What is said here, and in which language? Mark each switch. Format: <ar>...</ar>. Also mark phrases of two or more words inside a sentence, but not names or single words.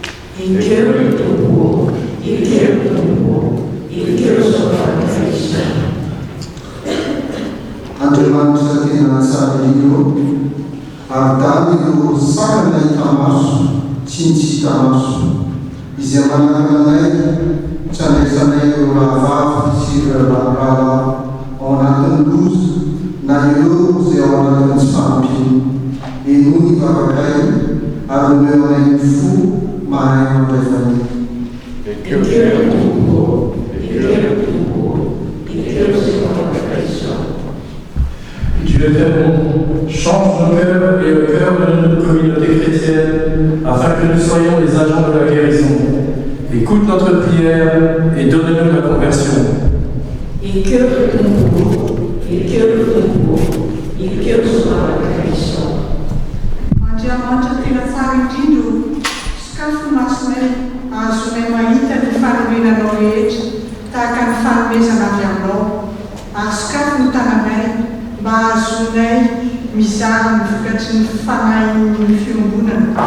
<mg>Andriamanitra tena tsara indrindro ary dany ireo sakana hitamaso tsy hitsitamaso izay manaraka anay tsy andraisanay ireo rahavavy sy ireo raharava ao anatin'ny loza na ireo izay ao anatin'ny tsy fahampiana. Eno ny vavakay ary omeo anay ny fo mahay mandray fany.</mg> <fr>Dieu est très bon, change nos cœurs et le cœur de notre communauté chrétienne afin que nous soyons les agents de la guérison. Écoute notre prière et donne-nous la conversion.</fr> <mg>Andriamanitra tena tsara indrindro sakafo masonay azonay mahita ny fanomenanao rehetra tahaka ny fanomezana avy aminao ary sakafo ny tananay mba azonay mizara ny vokatry ny fanahin'ny fiangonana.</mg>